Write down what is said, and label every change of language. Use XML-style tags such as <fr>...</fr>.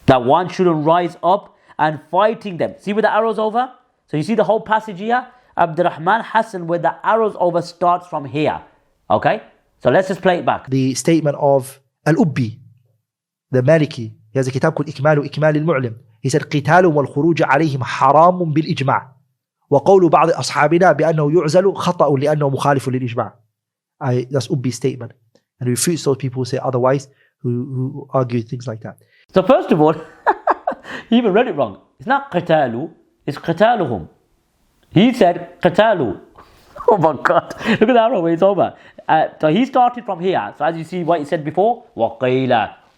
<en>That one shouldn't rise up and fighting them. See where the arrow's over? So you see the whole passage here? Abdul Rahman Hassan, where the arrows over, starts from here. Okay? So let's just play it back. The statement of Al-Ubbi, the Maliki, he has a kitab called إكمال المعلم. He said</en> <ar>قتال والخروج عليهم حرام بالإجماع وقول بعض أصحابنا بأنه يعزل خطأ لأنه مخالف للإجماع.</ar> <en>That's Ubbi's statement. And he refutes those people who say otherwise, who argue things like that. So first of all, he even read it wrong. It's not قتالوا, it's قتالهم. He said qatalu. Oh my God. Look at the arrow where it's over. So he started from here. So as you see what he said before, وَقِيلَ.</en>